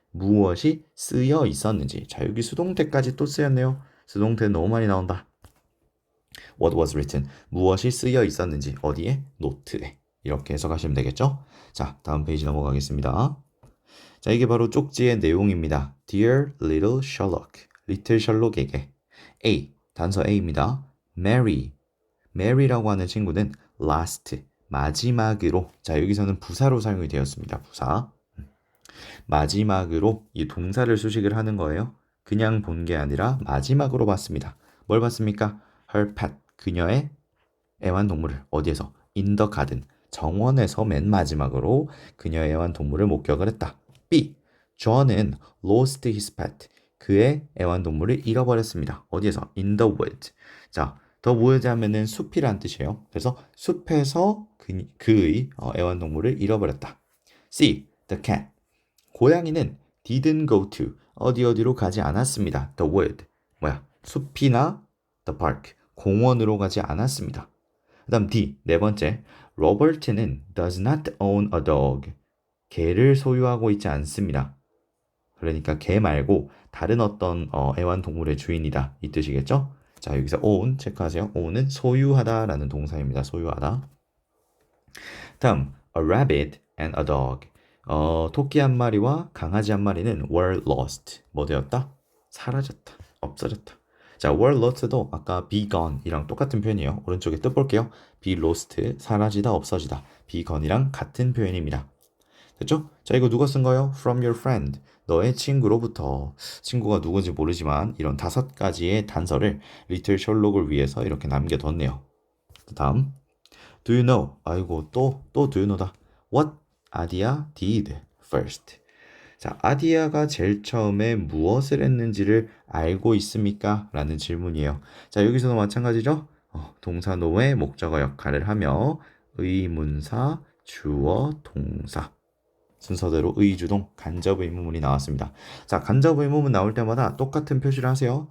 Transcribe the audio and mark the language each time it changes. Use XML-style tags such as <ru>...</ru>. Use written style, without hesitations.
<ko>무엇이 쓰여 있었는지. 자, 여기 수동태까지 또 쓰였네요. 수동태 너무 많이 나온다.</ko> <en>What was written?</en> <ko>무엇이 쓰여 있었는지 어디에? 노트에. 이렇게 해석하시면 되겠죠? 자, 다음 페이지 넘어가겠습니다. 자, 이게 바로 쪽지의 내용입니다.</ko> <en>Dear little Sherlock,</en> <ko>리틀 셜록에게 A, 단서 A입니다. Mary라고 하는 친구는 last, 마지막으로. 자, 여기서는 부사로 사용이 되었습니다. 부사. 마지막으로 이 동사를 수식을 하는 거예요. 그냥 본 게 아니라 마지막으로 봤습니다. 뭘 봤습니까?</ko> <en>Her pet,</en> <ko>그녀의 애완동물을 어디에서?</ko> <en>In the garden,</en> <ko>정원에서 맨 마지막으로 그녀의 애완동물을 목격을 했다.</ko> <en>B.</en> <ko>John은</ko> <en>lost his pet,</en> <ko>그의 애완동물을 잃어버렸습니다. 어디에서?</ko> <en>In the wood.</en> <ko>자, the wood 하면은 숲이란 뜻이에요. 그래서 숲에서 그의 애완동물을 잃어버렸다.</ko> <en>C. The cat,</en> <ko>고양이는</ko> <en>didn't go to,</en> <ko>어디로 가지 않았습니다.</ko> <en>The wood,</en> <ko>숲이나</ko> <en>the park,</en> <ko>공원으로 가지 않았습니다. 그 다음 D, 네 번째. 로버트는</ko> <en>does not own a dog,</en> <ko>개를 소유하고 있지 않습니다. 그러니까 개 말고 다른 어떤 애완동물의 주인이다, 이 뜻이겠죠? 자, 여기서 own 체크하세요. own은 소유하다 라는 동사입니다. 소유하다. 다음</ko> <en>a rabbit and a dog,</en> <ko>토끼 한 마리와 강아지 한 마리는</ko> <en>were lost,</en> <ko>뭐 되었다? 사라졌다, 없어졌다. 자, were lost도 아까 be gone 이랑 똑같은 표현이에요. 오른쪽에 뜻 볼게요. be lost, 사라지다, 없어지다. be gone이랑 같은 표현입니다. 됐죠? 자, 이거 누가 쓴 거예요?</ko> <en>From your friend,</en> <ko>너의 친구로부터. 친구가 누군지 모르지만 이런 5가지의 단서를 리틀 셜록을 위해서 이렇게 남겨뒀네요. 다음</ko> <en>Do you know?</en> <ko>아이고, 또 do you know다.</ko> <en>What 아디아 did first.</en> <ko>자, 아디아가 제일 처음에 무엇을 했는지를 알고 있습니까? 라는 질문이에요. 자, 여기서도 마찬가지죠? 동사 노의 목적어 역할을 하며 의문사, 주어, 동사. 순서대로 의주동, 간접 의문문이 나왔습니다. 자, 간접 의문문 나올 때마다 똑같은 표시를 하세요.</ko>